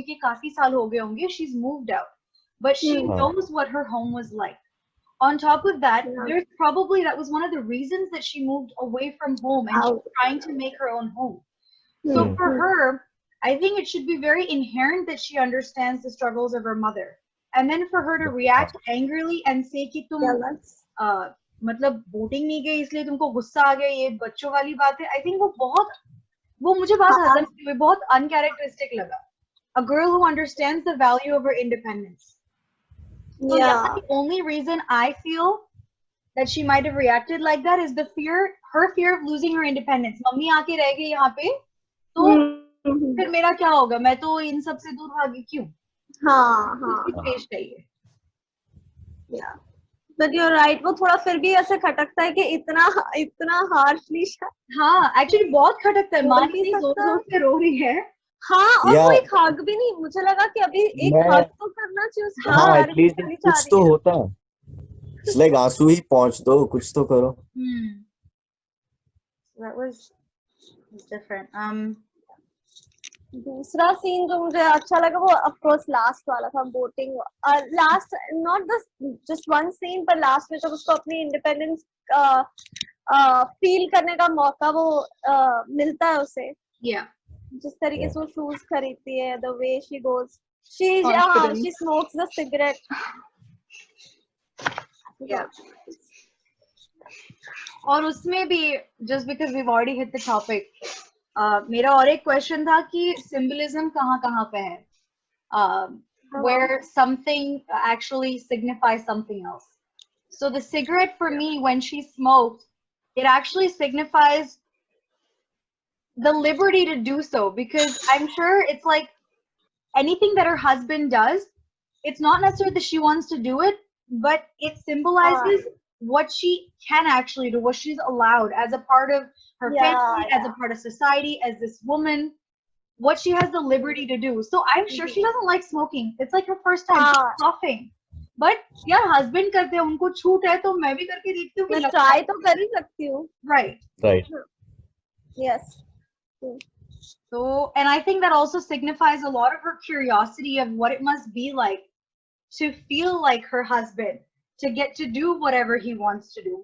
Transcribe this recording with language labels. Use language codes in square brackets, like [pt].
[hi] ठीक है काफी साल हो गए होंगे, [en] she's moved out, but she knows what her home was like. On top of that, there's probably that was one of the reasons that she moved away from home and she's trying to make her own home. So for her, I think it should be very inherent that she understands the struggles of her mother. And then for her to react angrily and say [hi] कि तुम मतलब voting नहीं गई इसलिए तुमको गुस्सा आ गया, ये बच्चों वाली बात है. [en] I think [hi] वो मुझे बात हजम हुई, बहुत uncharacteristic लगा. [en] A girl who understands the value of her independence. So yeah, the only reason I feel that she might have reacted like that is her fear of losing her independence. [hi] Mummy आके रह गई यहाँ पे, तो फिर मेरा क्या होगा? मैं तो इन सब से दूर भागी क्यों? हाँ. पेश चाहिए. [en] Yeah. But you're right, [hi] वो थोड़ा फिर भी ऐसे खटकता है कि इतना harshly. हाँ, actually बहुत खटकता है. माँ कितनी जोर से रो रही है. हाँ, और वो एक हग भी नहीं, मुझे लगा कि अभी एक हग तो करना चाहिए उसको. हाँ, एटलीस्ट कुछ तो होता. [en] It's like [hi] आंसू ही पहुंच दो, कुछ तो करो. [en] That was different. [hi] दूसरा सीन जो मुझे अच्छा लगा वो [en] of course [hi] लास्ट वाला था, voting. Last [en] not just one scene, but [hi] last में जब उसको अपनी इंडिपेंडेंस फील करने का मौका वो मिलता है उसे. जिस तरीके से वो शूज खरीदती है, [en] the way she goes, she smokes the cigarette. [hi] और उसमें भी [en] just because we've already hit the topic, [hi] मेरा और एक question था कि symbolism कहाँ पे है, [en] where something actually signifies something else. So the cigarette for me, when she smoked, it actually signifies the liberty to do so, because I'm sure it's like anything that her husband does, it's not necessarily that she wants to do it, but it symbolizes what she can actually do, what she's allowed as a part of her family, as a part of society, as this woman, what she has the liberty to do. So I'm sure she doesn't like smoking. It's like her first time coughing. [hi] But यार husband करते हैं, उनको छूट है तो मैं भी करके देखती हूँ. मैं try तो कर ही सकती हूँ. [en] Right. Yes. So, and I think that also signifies a lot of her curiosity of what it must be like to feel like her husband, to get to do whatever he wants to do.